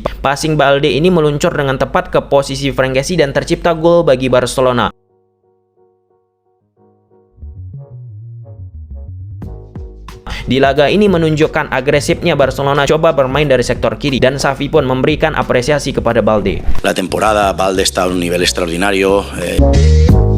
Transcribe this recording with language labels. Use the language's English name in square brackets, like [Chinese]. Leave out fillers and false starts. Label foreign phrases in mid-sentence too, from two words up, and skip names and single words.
[Indonesian] Passing Balde ini meluncur dengan tepat ke posisi Frank Kessie dan tercipta gol bagi Barcelona. Di laga ini menunjukkan agresifnya Barcelona coba bermain dari sektor kiri dan Xavi pun memberikan apresiasi kepada Balde. [Spanish] La temporada Balde está a un nivel extraordinario.